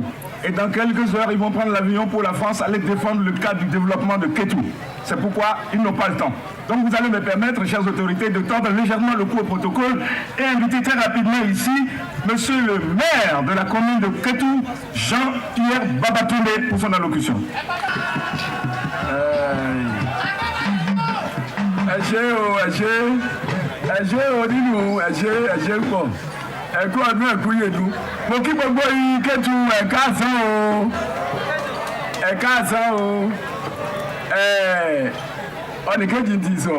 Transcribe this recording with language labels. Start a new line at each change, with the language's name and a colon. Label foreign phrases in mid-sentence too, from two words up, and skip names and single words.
French: Et dans quelques heures, ils vont prendre l'avion pour la France, aller défendre le cadre du développement de Kétou. C'est pourquoi ils n'ont pas le temps. Donc vous allez me permettre, chères autorités, de tendre légèrement le cou au protocole et inviter très rapidement ici monsieur le maire de la commune de Kétou, Jean-Pierre Babatoumé, pour son allocution.
Yoruba: Ẹ̀kú ọdún ẹ̀kú yèdú. Mo kí gbogbo yìí Kétu ẹ̀ka àsán o. Ẹ̀ka àsán o. Ọ̀nìkejì ti sọ.